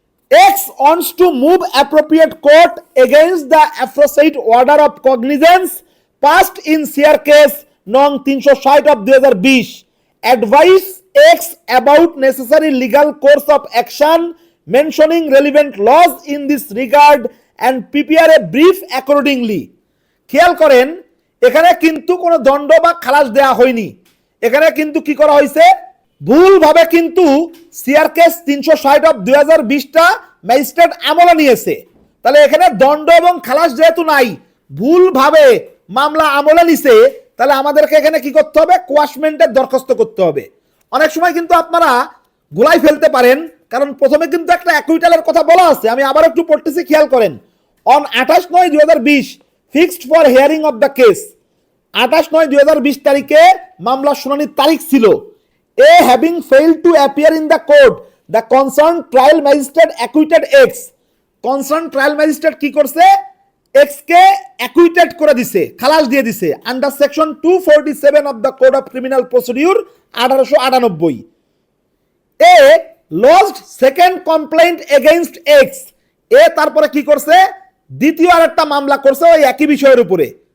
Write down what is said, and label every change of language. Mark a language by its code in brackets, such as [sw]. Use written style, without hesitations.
[en] X wants to move appropriate court against the aforesaid order of cognizance passed in CR case nong 360 of 2020. Advise X about necessary legal course of action, mentioning relevant laws in this regard and prepare a brief accordingly. [bn] খেয়াল করেন, এখানে কিন্তু কোনো দণ্ড বা খালাস দেয়া হয়নি। এখানে কিন্তু কি করা হয়েছে, ভুলভাবে কিন্তু সিআর কেস 360 অফ 2020টা ম্যাজিস্ট্রেট আমলে নিয়েছে। তাহলে এখানে দণ্ড এবং খালাস যেহেতু নাই, ভুলভাবে মামলা আমলে নিছে, তাহলে আমাদেরকে এখানে কি করতে হবে, কোয়াশমেন্টের দরখাস্ত করতে হবে। অনেক সময় কিন্তু আপনারা গোলাই ফেলতে পারেন, কারণ প্রথমে কিন্তু একটা অ্যাকুইটালের কথা বলা আছে। আমি আবার একটু পড়তেছি, খেয়াল করেন। [en] on 28/9/2020 fixed for hearing of the case, [bn] 28/9/2020 তারিখে মামলা শুনানির তারিখ ছিল। [en] A having failed to appear in the court, the concerned trial magistrate acquitted X. concerned trial magistrate [bn] কি করছে, এক্স কে অ্যাকুইটেড করে দিছে, খালাস দিয়ে দিছে [en] Under section 247 of the code of criminal procedure 1898। A lodged second complaint against X. [bn] এ তারপরে কি করছে, দ্বিতীয় আরেকটা মামলা করছে ওই একই বিষয়ের উপরে।